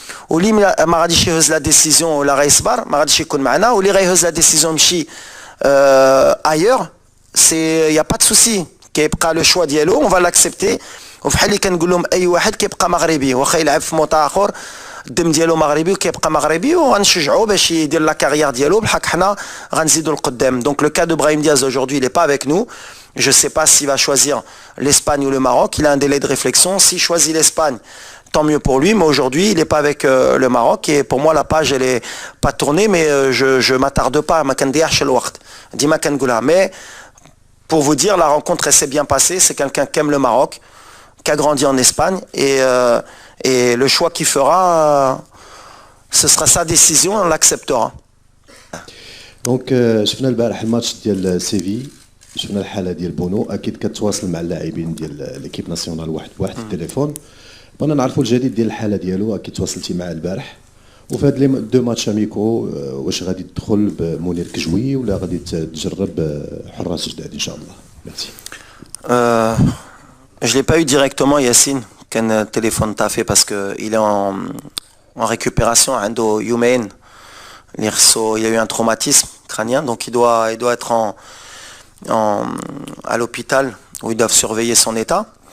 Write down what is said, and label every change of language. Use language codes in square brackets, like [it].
[ar] Ou li ma غاديش يهز [fr] la décision [ar] ولا غيصبر ما غاديش يكون معنا واللي غيهز [fr] la décision [ar] مشي [fr] ailleurs, c'est y a pas de souci, [ar] كيبقى [fr] le choix [ar] ديالو [fr] on va l'accepter. [ar] وفحال اللي كنقول لهم اي واحد كيبقى مغربي واخا يلعب في موطا اخر الدم ديالو مغربي وكيبقى مغربي وغنشجعوه باش يدير لا كارير ديالو بحال حنا غنزيدوا القدام. [fr] Donc le cas de Brahim Diaz aujourd'hui, il est pas avec nous. Je sais pas s'il va choisir l'Espagne ou le Maroc, il a un délai de réflexion. S'il choisit l'Espagne, tant mieux pour lui, mais aujourd'hui, il est pas avec le Maroc et pour moi la page elle est pas tournée, mais je m'attarde pas [ar] ما كنديعش الوقت ديما كنقولها. [fr] Mais pour vous dire, la rencontre elle s'est bien passée, c'est quelqu'un qui aime le Maroc, qui a grandi en Espagne et le choix qu'il fera, ce sera sa décision, on l'acceptera. [ar] دونك شفنا البارح الماتش ديال سيفي، شفنا الحاله ديال بونو، اكيد كتواصل مع اللاعبين ديال ليكيب ناسيونال واحد بواحد التليفون، بغينا نعرفوا الجديد ديال الحاله ديالو. اكيد تواصلتي معاه البارح، وفي هاد لي دو ماتش اميكو واش غادي تدخل بمنير كجوي ولا غادي تجرب حراس جداد ان شاء الله؟ ميرسي. [fr] Je l'ai pas eu directement Yassine qu'un téléphone t'a fait parce que il est en récupération [ar] عنده يومين. [fr] Il y a eu un traumatisme crânien, donc il doit être à l'hôpital où ils doivent surveiller son état.